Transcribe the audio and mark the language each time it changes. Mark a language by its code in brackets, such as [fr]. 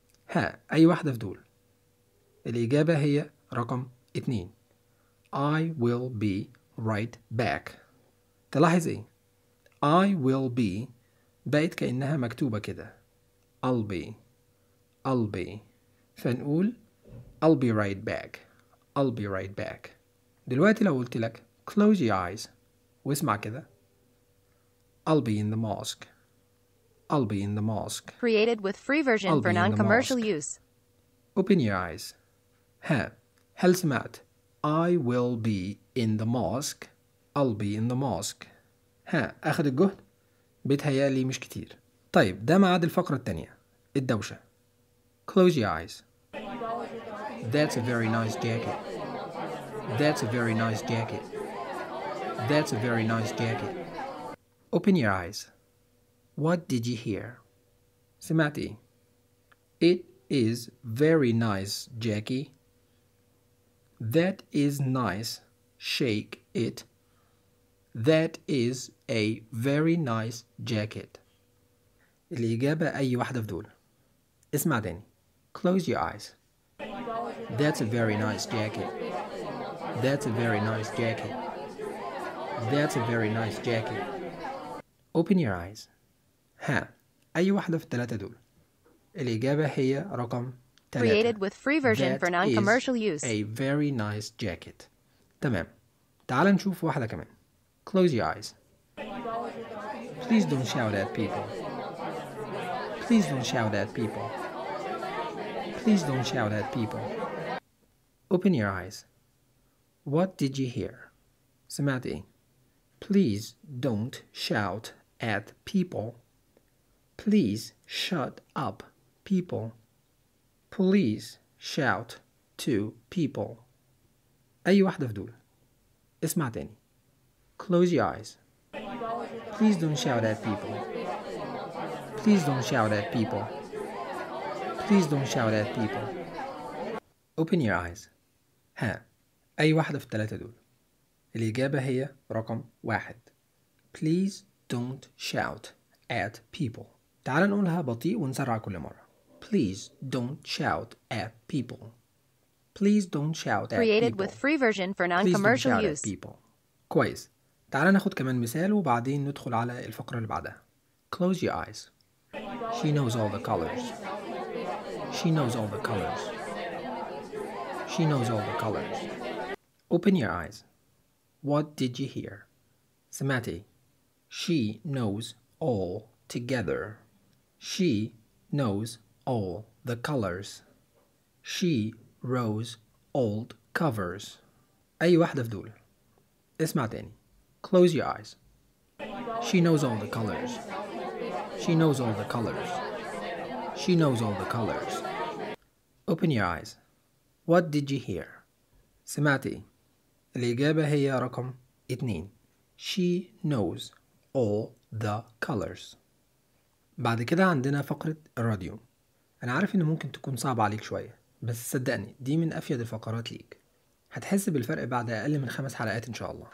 [ar] ها أي واحدة في دول؟ الإجابة هي رقم 2. [en] I will be right back. [ar] تلاحظ إيه؟ [en] I will be [ar] بقت كأنها مكتوبة كده. [en] I'll be. I'll be. [ar] فنقول [en] I'll be right back. I'll be right back. [ar] دلوقتي لو قلت لك [en] close your eyes [ar] واسمع كده. [en] I'll be in the mosque. I'll be in the mosque. Created with free version I'll for non-commercial use. Open your eyes. [ar] ها. هل سمعت [en] I will be in the mosque. I'll be in the mosque. [ar] ها أخذ الجهد؟ بيتهيألي مش كتير. طيب ده ما عاد الفقرة التانية الدوشة. [en] Close your eyes. That's a very nice jacket. That's a very nice jacket. That's a very nice jacket. Open your eyes. What did you hear? [ar] سمعت إيه؟ [en] It is very nice, Jackie. That is nice. Shake it. That is a very nice jacket. [ar] الإجابة أي واحدة في دول. اسمع تاني. [en] Close your eyes. That's a very nice jacket. That's a very nice jacket. That's a very nice jacket. Open your eyes. [ar] ها أي واحدة في الثلاثة دول؟ الإجابة هي رقم 3. [en] Created with free version That for non-commercial use. A very nice jacket. [ar] تمام. تعال نشوف واحدة كمان. [en] Close your eyes. Please don't shout at people. Please don't shout at people. Please don't shout at people. Open your eyes. What did you hear? [ar] سمعت إيه؟ [en] Please don't shout at people. Please shut up, people. Please shout to people. [ar] أي واحدة في دول؟ اسمع تاني. [en] Close your eyes. Please don't shout at people. Please don't shout at people. Please don't shout at people. Open your eyes. [ar] ها أي واحدة في الثلاثة دول؟ الإجابة هي رقم 1. [en] Please don't shout at people. [ar] تعال نقولها بطيء ونسرع كل مرة. [en] Please don't shout at people. Please don't shout at Created people. With free version for non-commercial Please don't shout use. At people. [ar] كويس. تعال ناخد كمان مثال وبعدين ندخل على الفقرة اللي بعدها. [en] Close your eyes. She knows all the colors. She knows all the colors. She knows all the colors. Open your eyes. What did you hear? [ar] سمعتي. [en] She knows all together. She knows all the colors. She rows old covers. [ar] أي واحدة في دول؟ اسمع تاني. [en] Close your eyes. She knows all the colors. She knows all the colors. She knows all the colors. Open your eyes. What did you hear? [ar] سمعتي. الإجابة هي رقم 2. [en] She knows all the colors. [ar] بعد كده عندنا فقرة الراديو. أنا عارف إن ممكن تكون صعبة عليك شوية، بس صدقني دي من أفيد الفقرات ليك. هتحس بالفرق بعد أقل من 5 حلقات إن شاء الله.